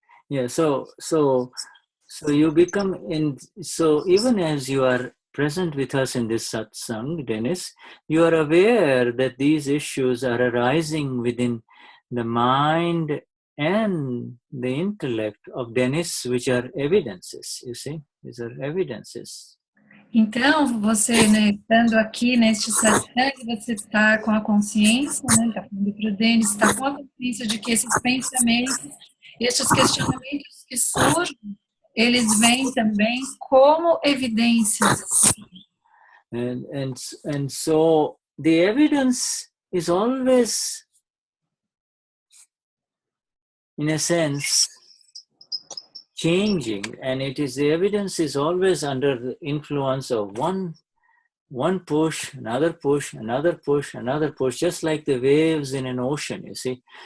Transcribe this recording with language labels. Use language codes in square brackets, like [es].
[en] Yeah, so you become so even as you are present with us in this satsang, Dennis, you are aware that these issues are arising within the mind and the intellect of Dennis, which are evidences, you see, these are evidences. [pt] Então, você, né, estando aqui neste satsang, você está com a consciência, né, está falando para o Denis, está com a consciência de que esses pensamentos, estes questionamentos que surgem, eles vêm também como evidências. [en] And so the evidence is always, in a sense, changing, and the evidence is always under the influence of one push, another push, another push, another push, just like the waves in an ocean, you see.